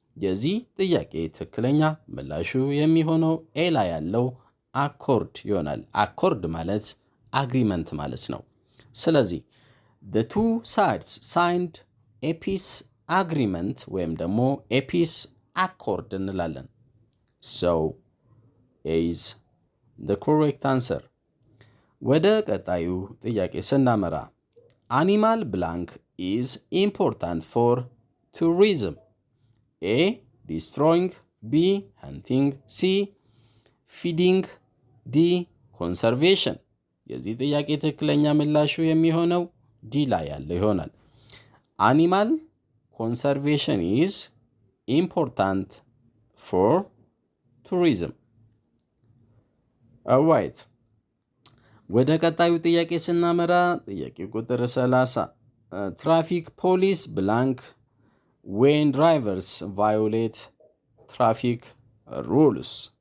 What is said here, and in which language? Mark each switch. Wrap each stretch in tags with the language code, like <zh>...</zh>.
<am>የዚህ ጥያቄ ትክክለኛ ምላሹ የሚሆነው ኤ ላይ ያለው አኮርድ ይሆናል። አኮርድ ማለት አግሪመንት ማለት ነው። ስለዚህ</am> <en>the two sides signed a peace agreement</en> <am>ወይም ደግሞ</am> <en>a peace accord</en> <am>እንላለን።</am> <en>So A is the correct answer.</en> <am>ወደ ቀጣዩ ጥያቄ ስናመራ</am> <en>animal blank is important for tourism. A. Destroying. B. Hunting. C. Feeding. D. Conservation.</en> <am>የዚህ ጥያቄ ትክክለኛ ምላሹ የሚሆነው ዲ ላይ ያለው ይሆናል።</am> <en>animal conservation is important for tourism. Alright.</en> <am>ወደ ቀጣዩ ጥያቄ ስናመራ ጥያቄ ቁጥር 30</am> <en>traffic police blank when drivers violate traffic rules.</en>